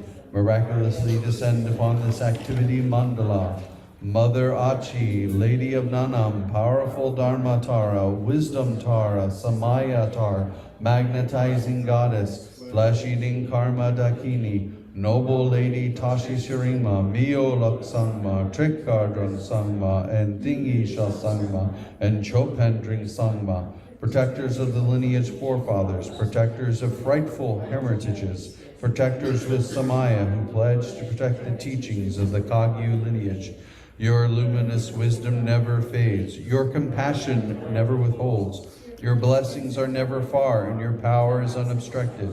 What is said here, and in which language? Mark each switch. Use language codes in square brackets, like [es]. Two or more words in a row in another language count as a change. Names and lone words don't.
[en] Miraculously descend upon this activity mandala. Mother Achi, Lady of Nanam, powerful Dharma Tara, Wisdom Tara, Samaya Tara, magnetizing goddess, flesh-eating Karma Dakini, noble lady Tashi Shirima, Mio Laksangma, Trikardran Sangma, and Dingisha Sangma, and Chopendring Sangma, protectors of the lineage forefathers, protectors of frightful heritages, protectors with Samaya who pledged to protect the teachings of the Kagyu lineage. Your luminous wisdom never fades, your compassion never withholds, your blessings are never far, and your power is unobstructed.